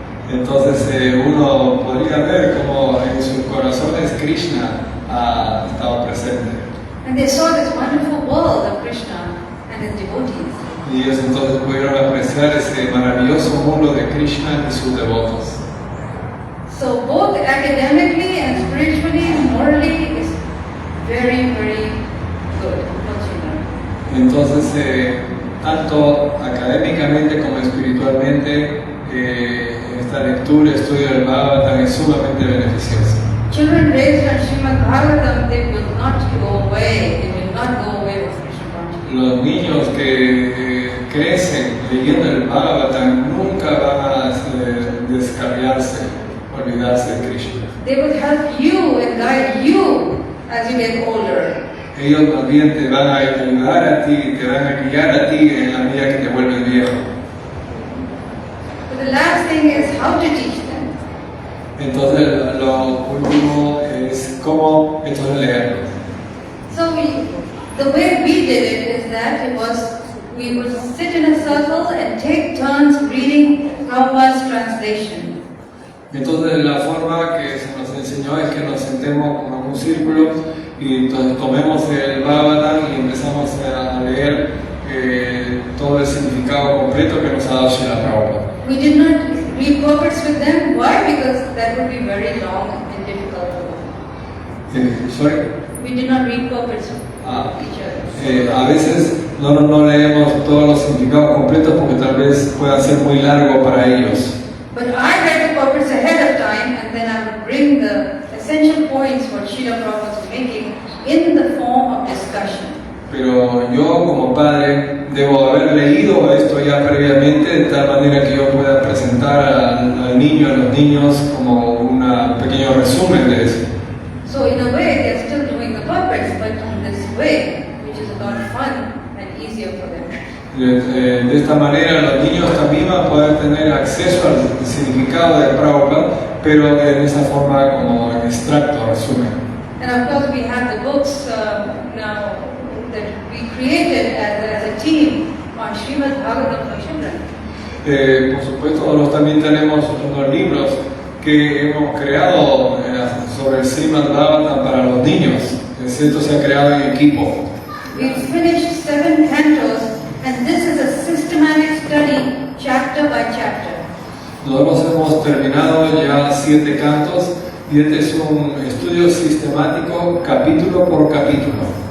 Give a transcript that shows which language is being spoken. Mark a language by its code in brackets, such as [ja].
[es] Entonces uno podría ver cómo en sus corazones Krishna ha estado presente. [en] And they saw this wonderful world of Krishna and his devotees. [es] Y ellos entonces pudieron apreciar ese maravilloso mundo de Krishna y sus devotos. [en] So both academically and spiritually and morally is very, very good. good. What you learn. [es] Entonces, tanto académicamente como espiritualmente, esta lectura, estudio del Bhagavatam es sumamente beneficiosa. [en] Children raised on Srimad Bhagavatam, they will not go away. They will not go away with Krishna consciousness. [es] Los niños que crecen leyendo el Bhagavatam nunca van a descarriarse, olvidarse de Krishna. [en] They will help you and guide you as you get older. [es] Ellos más bien te van a ayudar a ti, te van a guiar a ti en la medida que te vuelves viejo. [en] But the last thing is how to teach them. [es] Entonces, lo último es cómo entonces leerlos. [en] So the way we did it is that we would sit in a circle and take turns reading Prabhupada's translation. [es] Entonces, la forma que se nos enseñó es que nos sentemos como en un círculo y entonces tomemos el Bhagavatam y empezamos a leer todo el significado completo que nos ha dado Srila Prabhupada. [en] We did not read purports with them. Why? Because that would be very long and difficult for them. Sorry? We did not read purports with each other. [es] A veces no leemos todos los significados completos porque tal vez puedan ser muy largos para ellos. [en] But I read the purports ahead of time, and then I would bring the essential points what Srila Prabhupada was making in the form of discussion. [es] Pero yo como padre debo haber leído esto ya previamente de tal manera que yo pueda presentar al niño, a los niños como un pequeño resumen de eso. [en] So in a way, they're still doing the purports, but in this way, which is a lot fun and easier for them. [es] De esta manera los niños también van a poder tener acceso al significado de Prabhupada, pero en esa forma como en extracto, resumen. [en] And of course, we have the books now that we created as a team on Srimad Bhagavatam for children. [es] Por supuesto, nosotros también tenemos unos libros que hemos creado sobre el Srimad Bhagavatam para los niños. Esto se ha creado en equipo. [en] We've finished 7 cantos, and this is a systematic study, chapter by chapter. [es] Nosotros hemos terminado ya 7 cantos y este es un estudio sistemático capítulo por capítulo.